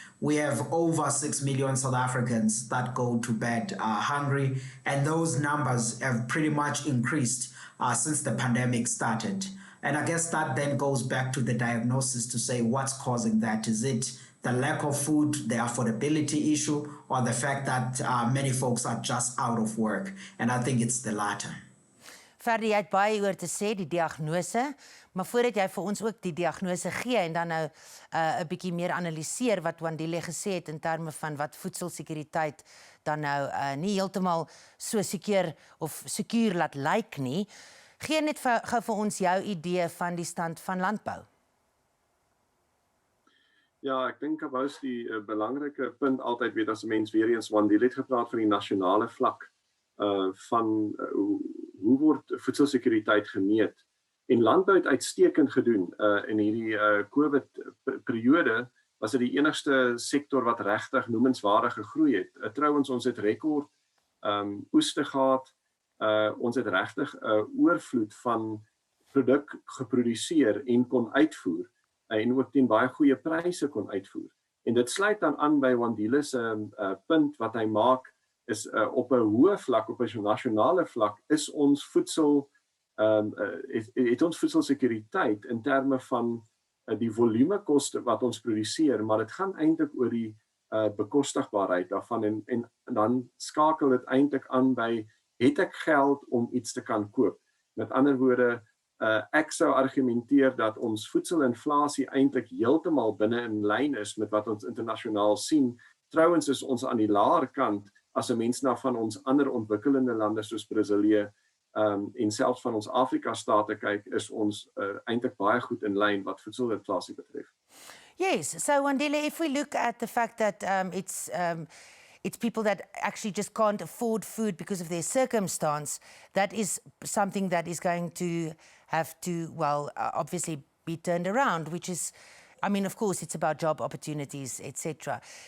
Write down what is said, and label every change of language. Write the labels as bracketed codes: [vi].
[en] We have over 6 million South Africans that go to bed hungry, and those numbers have pretty much increased since the pandemic started. And I guess that then goes back to the diagnosis to say what's causing that. Is it the lack of food, the affordability issue, or the fact that many folks are just out of work? And I think it's the latter. [af] Ferdi, jy het baie oor te sê, die diagnose, maar voordat jy vir ons ook die diagnose gee en dan nou 'n bietjie meer analiseer wat Wandile gesê het in terme van wat voedselsekuriteit dan nou nie heeltemal so sekuur laat lyk nie, gee net gou vir ons jou idee van die stand van landbou. Ja, ek dink Kabous die belangrike punt altyd weet as 'n mens weer eens Wandile het gepraat van die nasionale vlak van hoe word voedselsekuriteit gemeet? En landbou het uitstekend gedoen in hierdie COVID-periode, was dit die enigste sektor wat regtig noemenswaardig gegroei het. Trouwens, ons het rekord oeste gehad, ons het regtig oorvloed van produk geproduseer en kon uitvoer, en ook teen baie goeie pryse kon uitvoer. En dit sluit dan aan by Wandile se punt wat hy maak, is op 'n hoë vlak, op 'n nasionale vlak, is ons voedsel, het ons voedselsekuriteit in terme van die volumekoste wat ons produseer, maar dit gaan eintlik oor die bekostigbaarheid daarvan, en dan skakel dit eintlik aan by, het ek geld om iets te kan koop? Met ander woorde, ek sou argumenteer dat ons voedselinflasie eintlik heeltemal binne in lyn is met wat ons internasionaal sien. Trouwens is ons aan die laer kant, as 'n mens na van ons ander ontwikkelende lande soos Brasilië en selfs van ons Afrika-state kyk, is ons eintlik baie goed in lyn wat voedselinflasie betref. [en] Yes, so Wandile, if we look at the fact that it's people that actually just can't afford food because of their circumstance, that is something that is going to have to, well, obviously be turned around, which is, I mean, of course, it's about job opportunities, etc.